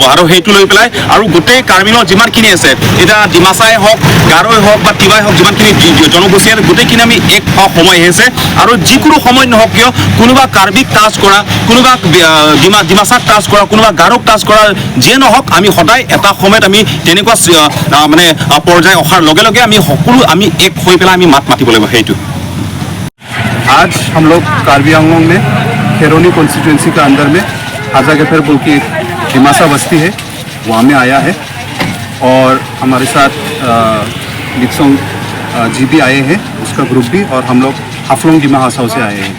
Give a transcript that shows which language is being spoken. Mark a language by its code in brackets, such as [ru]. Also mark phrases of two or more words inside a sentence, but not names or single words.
[as] আৰু সেইটো লৈ পেলাই আৰু গোটেই কাৰ্বিনৰ যিমানখিনি আছে, এতিয়া ডিমাচাই হওক, গাৰোৱে হওক বা তিৱাই হওক, যিমানখিনি জনগোষ্ঠী আছে, গোটেইখিনি আমি এক সময় আহিছে। আৰু যিকোনো সময় নহওক কিয়, কোনোবা কাৰ্বিক টাচ কৰা, কোনোবা ডিমাচাক টাচ কৰা, কোনোবা গাৰোক টাচ কৰা, যিয়ে নহওক, আমি সদায় এটা সময়ত আমি তেনেকুৱা মানে পৰ্যায় অহাৰ লগে লগে আমি সকলো আমি এক হৈ পেলাই আমি মাতিব লাগিব। সেইটো [hi] आज हम लोग कार्बी आंगलोंग में खेरोनी कॉन्स्टिट्यूंसी के अंदर में हाजागेफर बोल की एक डिमासा बस्ती है, वहाँ में आया है। और हमारे साथ लिक्सोंग जी भी आए हैं, उसका ग्रुप भी, और हम लोग हाफलोंग डिमा हासाओ से आए हैं।